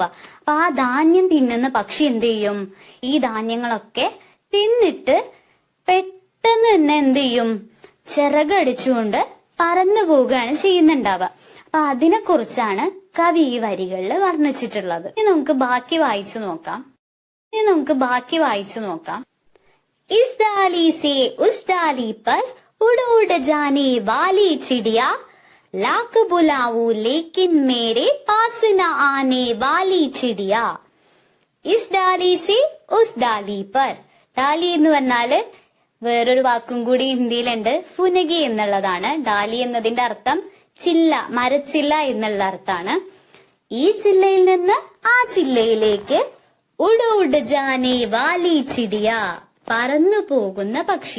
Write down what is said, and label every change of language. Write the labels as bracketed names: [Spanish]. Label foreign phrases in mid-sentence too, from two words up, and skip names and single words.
[Malayalam] അപ്പൊ ആ ധാന്യം തിന്നുന്ന പക്ഷി എന്ത് ചെയ്യും? ഈ ധാന്യങ്ങളൊക്കെ തിന്നിട്ട് പെട്ടെന്ന് തന്നെ എന്ത് ചെയ്യും? ചിറകടിച്ചുകൊണ്ട് പറന്നു പോവുകയാണ് ചെയ്യുന്നുണ്ടാവുക. അപ്പൊ അതിനെ കുറിച്ചാണ് കവി ഈ വരികളിൽ വർണ്ണിച്ചിട്ടുള്ളത്. ഇനി നമുക്ക് ബാക്കി വായിച്ചു നോക്കാം. [Hindi] इस डाली से उस डाली पर उड़ उड़ जाने वाली चिड़िया, लाख बुलाऊं लेकिन मेरे पास न आने वाली चिड़िया. इस डाली से उस डाली पर. [Malayalam] ഡാലി എന്ന് പറഞ്ഞാല് വേറൊരു വാക്കും കൂടി ഹിന്ദിയിലുണ്ട്, ഫുനഗി എന്നുള്ളതാണ്. ഡാലി എന്നതിന്റെ അർത്ഥം ചില്ല, മരച്ചില്ല എന്നുള്ള അർത്ഥാണ്. ഈ ചില്ലയിൽ നിന്ന് ആ ചില്ലയിലേക്ക് [Hindi] उड़ उड़ जाने वाली चिड़िया, [Malayalam] പറന്നു പോകുന്ന പക്ഷി.